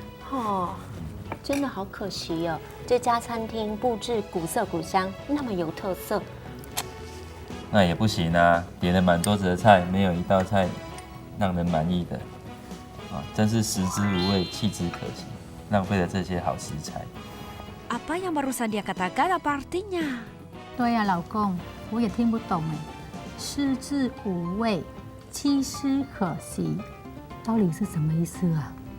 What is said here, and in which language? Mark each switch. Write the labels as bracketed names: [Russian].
[Chinese] 哦，真的好可惜哦，这家餐厅布置古色古香，那么有特色。那也不行啊，点了满桌子的菜，没有一道菜让人满意的，真是食之无味，弃之可惜，浪费了这些好食材。 [Indonesian] Apa yang barusan dia katakan apa artinya? [Chinese] 对呀、老公，我也听不懂哎。食之无味，弃之可惜，到底是什么意思啊？